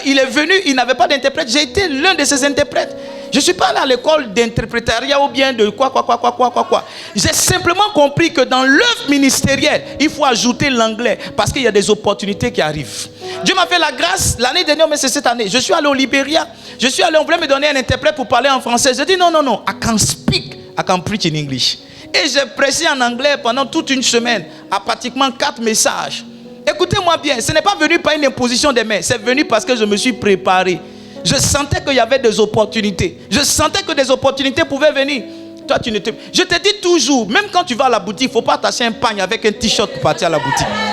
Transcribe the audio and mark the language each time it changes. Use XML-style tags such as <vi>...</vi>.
<fr>Il est venu, il n'avait pas d'interprète. J'ai été l'un de ses interprètes. Je ne suis pas allé à l'école d'interprétariat ou bien de quoi. J'ai simplement compris que dans l'œuvre ministérielle, il faut ajouter l'anglais parce qu'il y a des opportunités qui arrivent. Dieu m'a fait la grâce l'année dernière, mais c'est cette année. Je suis allé au Libéria. On voulait me donner un interprète pour parler en français. J'ai dit non.</fr> <en>I can speak, I can preach in English.</en> <fr>Et j'ai prêché en anglais pendant toute une semaine, à pratiquement 4 messages. Écoutez-moi bien, ce n'est pas venu par une imposition des mains, c'est venu parce que je me suis préparé. Je sentais qu'il y avait des opportunités. Je sentais que des opportunités pouvaient venir. Toi, je te dis toujours, même quand tu vas à la boutique, il ne faut pas attacher un pagne avec un t-shirt pour partir à la boutique.</fr>